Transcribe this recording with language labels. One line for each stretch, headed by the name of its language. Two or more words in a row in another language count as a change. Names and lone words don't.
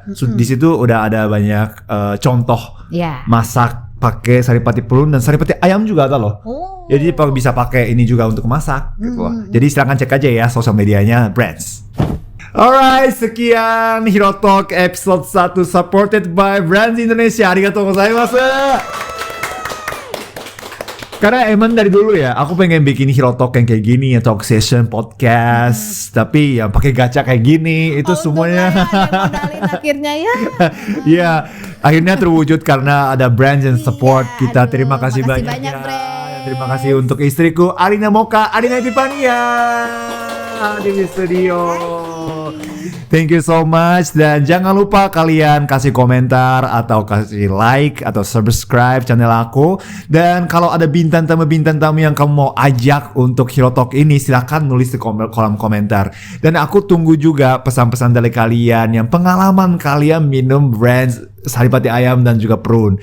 Indonesian: Di situ udah ada banyak contoh masak pakai saripati prune dan saripati ayam juga ada loh. Jadi bisa pakai ini juga untuk masak gitu loh. Jadi silakan cek aja ya sosial medianya Brands. Alright, sekian Hero Talk episode 1
English: supported by
Indonesian: Brands Indonesia.
Japanese: ありがとうございます.
Indonesian: Karena emang dari dulu ya, aku pengen bikin Hero Talk yang kayak gini ya,
English: talk session,
Indonesian: podcast, tapi yang pakai gacha kayak gini, itu semuanya. Modalin akhirnya ya. Iya, akhirnya terwujud karena ada Brands yang support kita. Terima kasih banyak ya. Terima kasih untuk istriku Arina Moka, Arina Epifania di studio.
English: Thank you so much
Indonesian: dan jangan lupa kalian kasih komentar atau kasih like atau subscribe channel aku. Dan kalau ada bintang tamu yang kamu mau ajak untuk Hero Talk ini, silakan nulis di kolom komentar. Dan aku tunggu juga pesan-pesan dari kalian yang pengalaman kalian minum Brands saripati ayam dan juga prune.